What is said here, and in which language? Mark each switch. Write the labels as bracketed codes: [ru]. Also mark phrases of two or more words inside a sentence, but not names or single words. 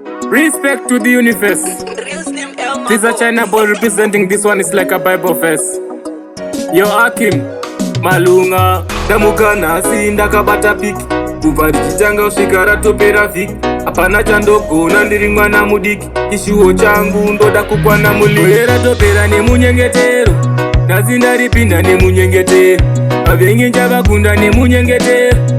[en] Respect to the universe. Real name El This is a Mago. China boy representing. This one is like a Bible verse. [sn] Yo, Akim, Malunga, ndamuka nhasi ndakabata piki. Kubva richitanga kusvika ratopera vhiki. Hapana chandogona, ndiri mwana mudiki. Chishuwo changu ndoda kukwana muliki. Gore ratopera nemunyengetero. Nhasi ndaripinda nemunyengetero. Vavengi njavakunda nemunyengetero.